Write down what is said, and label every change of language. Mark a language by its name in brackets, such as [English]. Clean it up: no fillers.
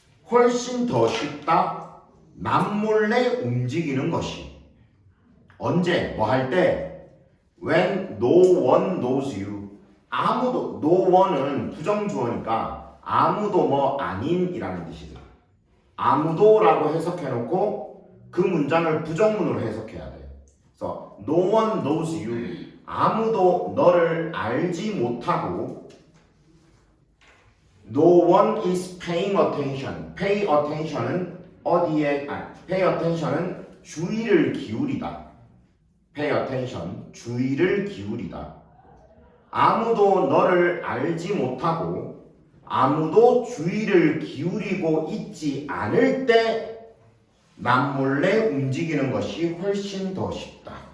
[Korean] 훨씬 더 쉽다. 남 몰래 움직이는 것이. 언제? 뭐 할 때? [English] When no one knows you. [Korean] 아무도, no one은 부정주어니까 아무도 뭐 아닌이라는 뜻이다. 아무도라고 해석해놓고 그 문장을 부정문으로 해석해야 돼. 그래서 [English] no one knows you. [Korean] 아무도 너를 알지 못하고 [English] no one is paying attention. [Korean] pay attention은 어디에? pay attention은 주의를 기울이다. pay attention, 주의를 기울이다. 아무도 너를 알지 못하고 아무도 주의를 기울이고 있지 않을 때 남몰래 움직이는 것이 훨씬 더 쉽다.